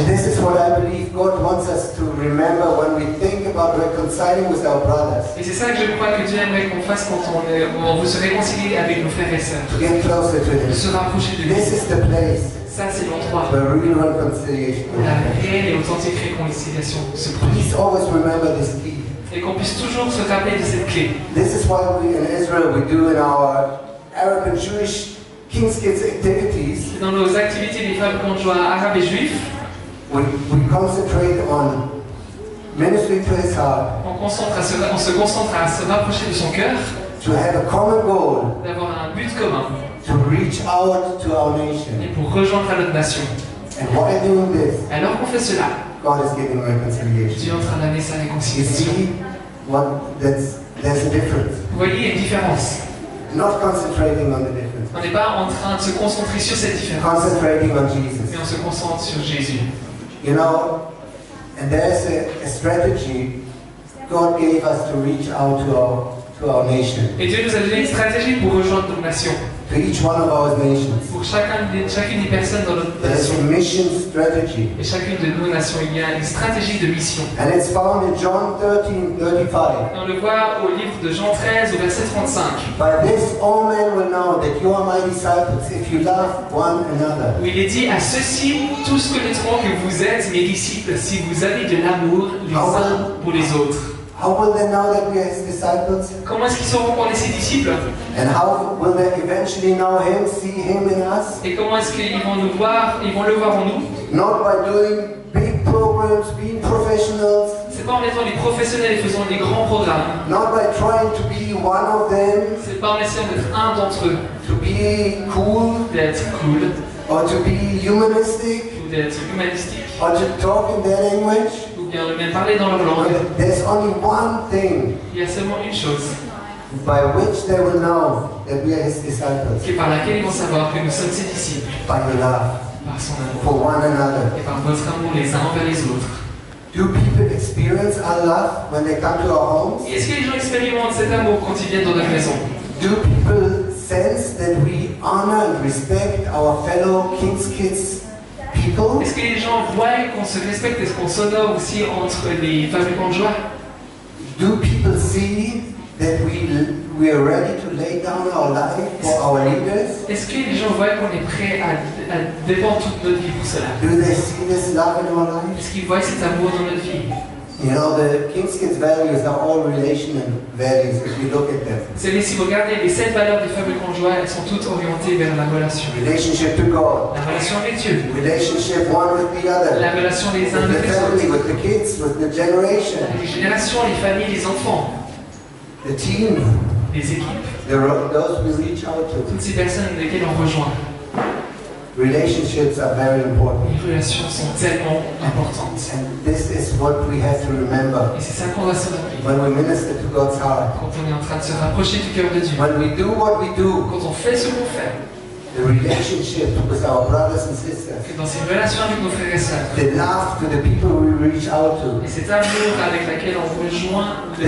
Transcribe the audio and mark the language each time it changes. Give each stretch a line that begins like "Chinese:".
English: And this is what I believe God wants us to remember when we think about reconciling with our brothers.
French: Et c'est ça que je crois que Dieu aimerait qu'on fasse quand on veut se réconcilier avec nos frères et sœurs.
English: To get closer to
French: De
English: Him.
French: se rapprocher de lui.
English: This is the place
French: Ça, c'est l'endroit
English: where real reconciliation
French: où
English: will
French: la
English: happen.
French: réelle et authentique réconciliation se produit.
English: Please always remember this key.
French: Et qu'on puisse toujours se rappeler de cette clé.
English: This is why we in Israel we do in our Arab and Jewish King's Kids activities.
French: Dans nos activités des fabricants de joie arabes et juifs,
English: We concentrate on ministering to His heart,
French: on se concentre à se rapprocher de son cœur,
English: to have a common goal,
French: d'avoir un but commun
English: to reach out to our nation.
French: et pour rejoindre à notre nation.
English: And while doing this,
French: Alors qu'on fait cela,
English: God is giving
French: Dieu
English: reconciliation.
French: est en train d'amener sa
English: You
French: réconciliation.
English: see, there's a difference.
French: Vous voyez, il y a une différence.
English: Not concentrating on the difference,
French: On n'est pas en train de se concentrer sur cette différence,
English: concentrating on Jesus.
French: mais on se concentre sur Jésus.
English: You know, and there's a strategy God gave us to reach out to our nation,
French: Et Dieu nous a donné une stratégie pour rejoindre nos nations.
English: to each one of our nations.
French: Pour chacune des personnes dans notre
English: There's
French: nation
English: a mission strategy,
French: et chacune de nos nations, il y a une stratégie de mission.
English: and it's found in John 13:35.
French: Et on le voit au livre de Jean 13 au verset 35,
English: By this all men will know that you are my disciples if you love one another.
French: où il est dit: à ceux-ci tous connaîtront que vous êtes mes disciples si vous avez de l'amour les uns pour les autres.
English: How will they know that we are His disciples?
French: Comment est-ce qu'ils sauront qu'on est ses disciples?
English: And how will they eventually know Him, see Him in us?
French: Et comment est-ce qu'ils vont nous voir, ils vont le voir en nous?
English: Not by doing big programs, being professionals,
French: C'est pas en étant des professionnels et faisant des grands programmes.
English: not by trying to be one of them,
French: C'est pas en essayant d'être un d'entre eux,
English: to be cool,
French: d'être cool,
English: or to be humanistic,
French: ou d'être humanistique,
English: or to talk in their language.
French: ou bien de même parler dans leur langue.
English: There's only one thing
French: Il y a seulement une chose,
English: by which they will know that we are His disciples,
French: qui est par laquelle ils vont savoir que nous sommes ses disciples,
English: by your love
French: par son amour,
English: for one another.
French: et par votre amour les uns envers les autres.
English: Do people experience our love when they come to our homes?
French: Et est-ce que les gens expérimentent cet amour quand ils viennent dans notre maison?
English: Do people sense that we honor and respect our fellow King's Kids people?
French: Est-ce que les gens voient qu'on se respecte, est-ce qu'on s'honore aussi entre les fabricants de joie?
English: Do people see that we are ready to lay down our life for our leaders?
French: Est-ce que les gens voient qu'on est prêt à dépendre toute notre vie pour cela?
English: Do they see this love in our lives?
French: Est-ce qu'ils voient cet amour dans notre vie?
English: You know, the King's Kids values are all relational values if you look at them.
French: Vous savez, si vous regardez les 7 valeurs des fabricants de joie, elles sont toutes orientées vers la relation.
English: Relationship to God,
French: La relation avec Dieu,
English: relationship one with the other,
French: la relation les uns
English: with the
French: avec les
English: family,
French: autres,
English: with the kids, with the generation,
French: les générations, les familles, les enfants,
English: the team,
French: les équipes,
English: those we reach out to.
French: toutes ces personnes lesquelles on rejoint.
English: Relationships are very important.
French: Les relations sont tellement importantes.
English: And this is what we have to remember
French: Et c'est ça qu'on doit se rappeler.
English: when we minister to God's heart.
French: Quand on est en train de se rapprocher du cœur de Dieu,
English: When we do what we do,
French: quand on fait ce qu'on fait,
English: the relationship with our brothers and sisters,
French: que dans ces relations avec nos frères et sœurs,
English: the love to the people we reach out to,
French: et cet amour avec lequel on rejoint le